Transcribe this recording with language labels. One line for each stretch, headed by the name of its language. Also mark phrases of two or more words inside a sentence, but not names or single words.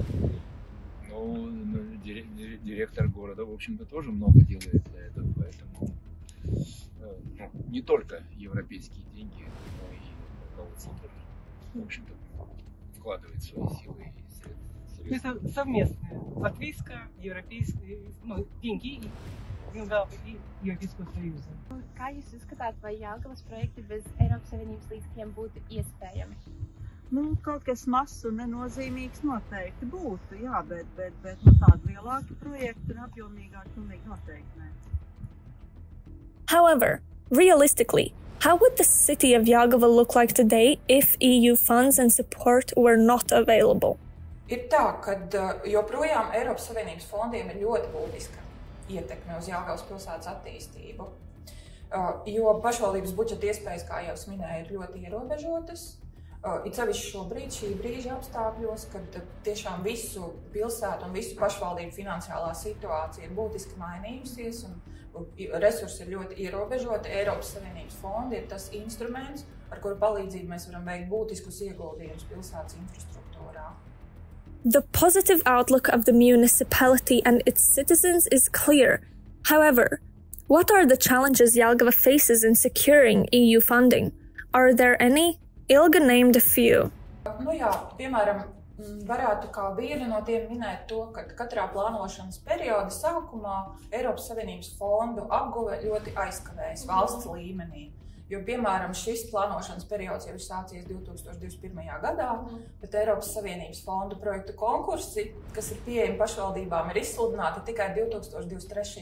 Russian: Ну, директор города, в общем-то, тоже много делает для этого, поэтому не только европейские деньги, но и руководство тоже, в общем-то, вкладывает свои силы и средства. Это совместное латвийско-европейское, деньги и Европейского
Latvian: Союza. Kā jūs uzskatāt, vai Jelgavas projekti bez Eiropas Savienības līdzekļiem būtu iespējami? Kaut kas mazs un nenozīmīgs noteikti būtu, jā, bet tādi lielāki projekti un apjomīgāki pilnīgi noteikti nē.
English: However, realistically, how would the city of Jelgava look like today if EU funds and support were not available?
Latvian: Ir tā, ka joprojām Eiropas Savienības fondiem ir ļoti būtiska ietekme uz Jelgavas pilsētas attīstību, jo pašvaldības budžeta iespējas, kā jau minēju, ir ļoti ierobežotas. It sevišķi šobrīd šī brīža apstākļos, kad tiešām visu pilsētu un visu pašvaldību finansiālā situācija ir būtiski mainījusies un resursi ir ļoti ierobežoti. Eiropas Savienības fondi ir tas instruments, ar kuru palīdzību mēs varam veikt būtiskus ieguldījumus pilsētas infrastruktūrā.
English: The positive outlook of the municipality and its citizens is clear. However, what are the challenges Jelgava faces in securing EU funding? Are there any? Ilga named a few.
Latvian: Piemēram, varētu kā vienu no tiem minēt to, ka katrā plānošanas perioda sākumā Eiropas Savienības fondu apguve ļoti aizkavējas valsts līmenī. Jo, piemēram, šis plānošanas periods jau ir sācies 2021. gadā, bet Eiropas Savienības fondu projektu konkursi, kas ir pieejami pašvaldībām, ir izsludināti tikai 2023.